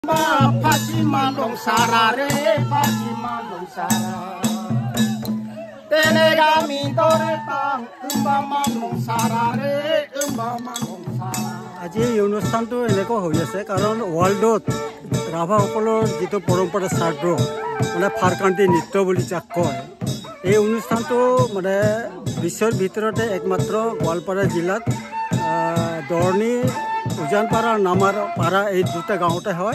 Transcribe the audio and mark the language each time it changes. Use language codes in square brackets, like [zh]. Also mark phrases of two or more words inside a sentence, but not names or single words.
[rah] Pacimanong sarare, pacimanong sara. Tenegami doretang, manong sarare, manong sara. [as] আজি এই অনুষ্ঠানটো এনেকুৱা হৈ আছে কাৰণ ৱৰ্ল্ডত ৰাভাসকলৰ যিটো পৰম্পৰা শ্ৰাদ্ধ মানে ফাৰকান্তি নৃত্য বুলি যাক কয় এই অনুষ্ঠানটো মানে বিশ্বৰ ভিতৰতে একমাত্ৰ গোৱালপাৰা জিলাত দৰ্ণী উজানপাৰা আৰু নামাৰপাৰা এই দুটা গাঁৱতে হয়।